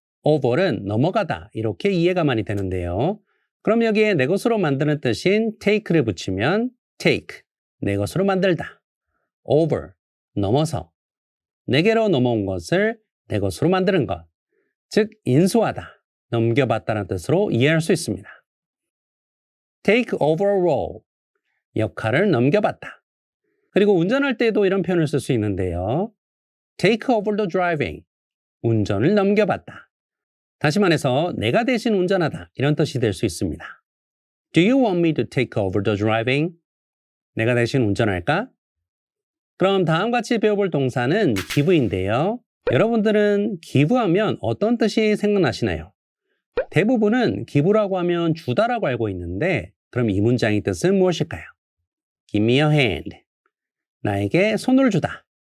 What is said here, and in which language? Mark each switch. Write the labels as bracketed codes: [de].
[ko] over는 넘어가다 이렇게 이해가 많이 되는데요. 그럼 여기에 내 것으로 만드는 뜻인 take를 붙이면 take, 내 것으로 만들다. over, 넘어서. 내게로 넘어온 것을 내 것으로 만드는 것. 즉, 인수하다, 넘겨받다는 뜻으로 이해할 수 있습니다. [en] take over a role, [ko] 역할을 넘겨받다. 그리고 운전할 때도 이런 표현을 쓸 수 있는데요. [en] take over the driving, [ko] 운전을 넘겨받다. 다시 말해서 내가 대신 운전하다 이런 뜻이 될 수 있습니다. [en] Do you want me to take over the driving? [ko] 내가 대신 운전할까? 그럼 다음 같이 배워볼 동사는 give인데요. 여러분들은 give하면 어떤 뜻이 생각나시나요? 대부분은 give라고 하면 주다라고 알고 있는데 그럼 이 문장의 뜻은 무엇일까요? [en] Give me a hand. [ko] 나에게 손을 주다.